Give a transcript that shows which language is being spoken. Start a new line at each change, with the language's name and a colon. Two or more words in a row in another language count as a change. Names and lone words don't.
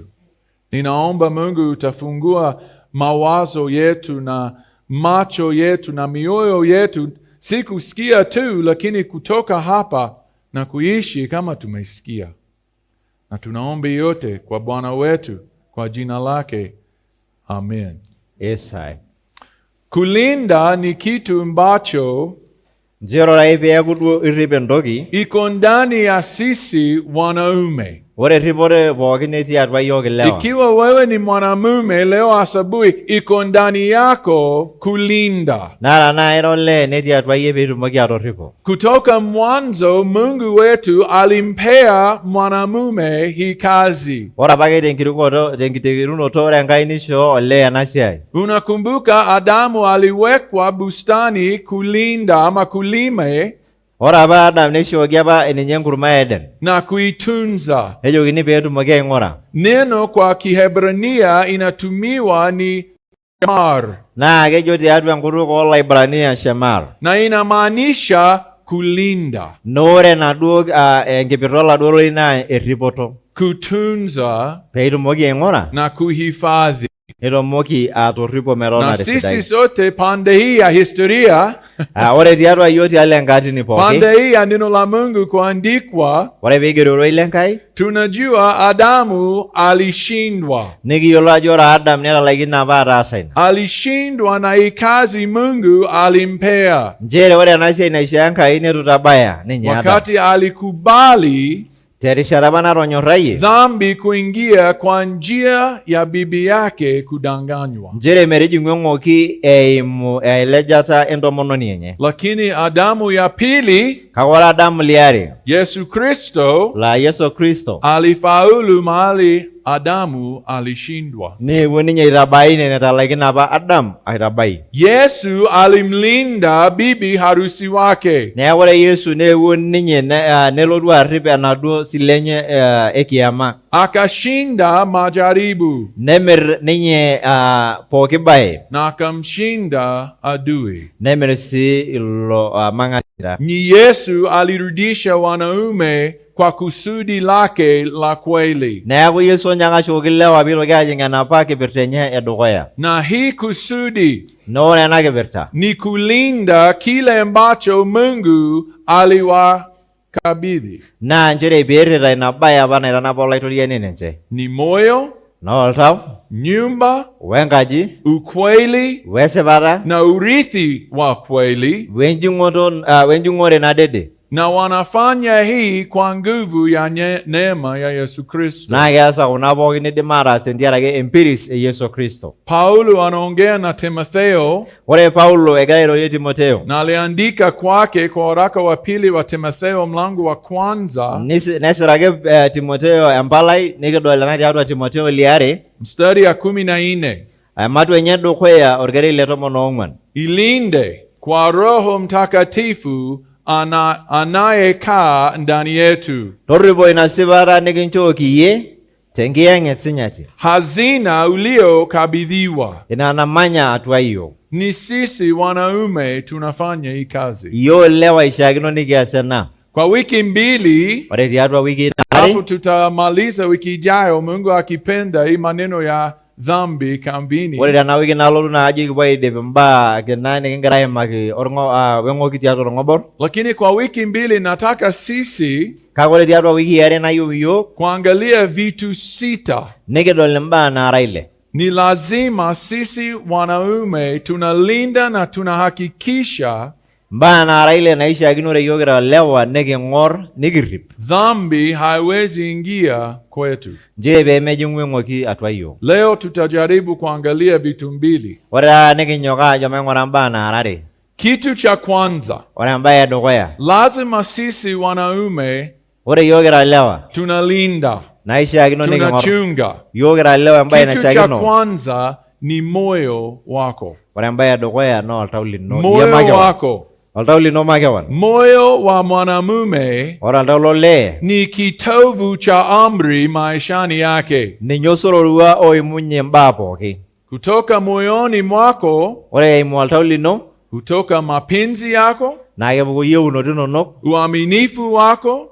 Swahili: Ninaomba Mungu utafungua mawazo yetu na macho yetu na mioyo yetu, si kusikia tu, lakini kutoka hapa na kuishi kama tumesikia. Na tunaomba yote kwa Bwana wetu, kwa jina lake. Amen.
Masai: Esai.
Swahili: Kulinda ni kitu ambacho
Masai: Njero rai peeku duo irrip entoki,
Swahili: iko ndani ya sisi wanaume.
Masai: ore ripore pookin etii atua yiok ilewa.
Swahili: Ikiwa wewe ni mwanamume, leo asubuhi iko ndani yako kulinda.
Masai: Nara na ira olee netii atua yie peetumoki atorripo.
Swahili: Kutoka mwanzo Mungu wetu alimpea mwanamume hii kazi.
Masai: Ore apake tenkiterunoto ore Enkai nishoo olee ena siai.
Swahili: Unakumbuka Adamu aliwekwa bustani kulinda ama kulime
Masai: Ore apa Adam nishooki apa ninye enkurma Eden.
Swahili: na kuitunza.
Masai: Nejokini peetumoki aing'ura.
Swahili: Neno kwa Kiebrania inatumiwa ni shamar,
Masai: Naa kejo tiatua enkutuk oolaibrania Shemar.
Swahili: na inamaanisha kulinda,
Masai: Ore enaduo enkipirta oladuo roi naa erripoto.
Swahili: kutunza
Masai: Peetumoki aing'ura,
Swahili: na kuhifadhi.
Masai: netumoki atorripo
Swahili: Na
Masai: metonare
Swahili: sisi
Masai: sidai.
Swahili: sote pande hii ya historia,
Masai: Ore tiatua yiok tialo enkatini pooki,
Swahili: pande hii ya neno la Mungu kuandikwa,
Masai: ore peigero oroi lenkai,
Swahili: tunajua Adamu alishindwa.
Masai: nikiyiolo ajo ore Adam netalaikine apa ataasa ina.
Swahili: Alishindwa na hii kazi Mungu alimpea.
Masai: Njere ore ena siai naishoo Enkai netu itabaya ninye Adam.
Swahili: Wakati alikubali
Masai: Terishata apa natonyorrayie,
Swahili: dhambi kuingia kwa njia ya bibi yake kudanganywa.
Masai: njere metijing'u eng'oki eimu elejata entomononi enye.
Swahili: Lakini Adamu ya pili,
Masai: Kake ore Adamu liare,
Swahili: Yesu Kristo, la Yesu Kristo, alifaulu mahali Adamu alishindwa.
Masai: neewuo ninye aitabai netalaikine apa Adam aitabai.
Swahili: Yesu alimlinda bibi harusi wake.
Masai: Neeku ore Yesu neewuo ninye nelotu arrip enaduo sile enye ekiama.
Swahili: Akashinda majaribu
Masai: Nemirr ninye pooki baye.
Swahili: na akamshinda adui.
Masai: Nemirr sii ilo mang'asira.
Swahili: Ni Yesu alirudisha wanaume kwa kusudi lake la kweli.
Masai: Neeku Yesu onyang'ashoki ilewa piitoki ajing' enapa kipirta enye edukuya.
Swahili: Na hii kusudi
Masai: Na ore ena kipirta
Swahili: ni kulinda kile ambacho Mungu aliwakabidhi.
Masai: naa njere peerrita ina baye apa naitanapa olaitoriani ninche.
Swahili: Ni moyo,
Masai: Na oltau,
Swahili: nyumba,
Masai: wenkaji,
Swahili: ukweli
Masai: wesipata,
Swahili: na urithi wa kweli,
Masai: wenjung'ore nadede.
Swahili: na wanafanya hii kwa nguvu ya neema ya Yesu Kristo.
Masai: Naa keasa kuna pookin nidim ataas tentiarake empiris e Yesu Kristo.
Swahili: Paulo anaongea na Timotheo,
Masai: Ore Paulo egira airorie Timotheo,
Swahili: na aliandika kwake kwa waraka wa pili wa Timotheo mlango wa kwanza
Masai: nesiraki Timotheo empalai nikidol ena tiatua Timotheo liare,
Swahili: mstari ya 14.
Masai: ematua enye dukuya orkereri le 14.
Swahili: Ilinde kwa Roho Mtakatifu anayekaa ndani yetu,
Masai: Torripo ina sipata nikinchooki iyie tenkiyeng'et sinyati.
Swahili: hazina uliokabidhiwa.
Masai: Ina namanya atua iyiok.
Swahili: Ni sisi wanaume tunafanya hii kazi.
Masai: Iyiok ilewa ishiakino nikias ena.
Swahili: Kwa wiki mbili,
Masai: Ore tiatua wiki
Swahili: alafu
Masai: nare,
Swahili: tutamaliza wiki ijayo, Mungu akipenda, hii maneno ya dhambi kambini.
Masai: ore tena wiki nalotu naa ajo kipuo aidip imbaa kina nikingira aimaki weng'oki tiatua orng'obor.
Swahili: Lakini kwa wiki mbili nataka sisi
Masai: Kake ore tiatua wiki are nayieu iyiok
Swahili: kuangalia vitu 6.
Masai: nikidol imbaa naara ile.
Swahili: Ni lazima sisi wanaume tunalinda na tunahakikisha
Masai: Mbaa naara ile naishiakinore iyiok kira lewa niking'or nikirrip.
Swahili: dhambi haiwezi ingia kwetu.
Masai: Njere peemejing'u eng'oki atua iyiok.
Swahili: Leo tutajaribu kuangalia vitu 2.
Masai: Ore taata nikinyok ajo maing'ura mbaa naara are.
Swahili: Kitu cha kwanza,
Masai: Ore embaye edukuya,
Swahili: lazima sisi wanaume
Masai: ore iyiok kira lewa
Swahili: tunalinda,
Masai: naishiakino niking'or.
Swahili: tunachunga.
Masai: Iyiok kira lewa embaye
Swahili: Kitu cha
Masai: naishiakino.
Swahili: kwanza ni moyo wako.
Masai: Ore embaye edukuya naa oltau lino. Iyie
Swahili: Moyo
Masai: makewan.
Swahili: wako.
Masai: Oltau lino makewan.
Swahili: Moyo wa mwanamume
Masai: Ore oltau lolee
Swahili: ni kitovu cha amri maishani yake.
Masai: ninye osororua oimunye mbaa pooki.
Swahili: Kutoka moyoni mwako,
Masai: Ore eimu oltau lino
Swahili: kutoka mapenzi yako,
Masai: naa kepuku iyieunoto inonok,
Swahili: uaminifu wako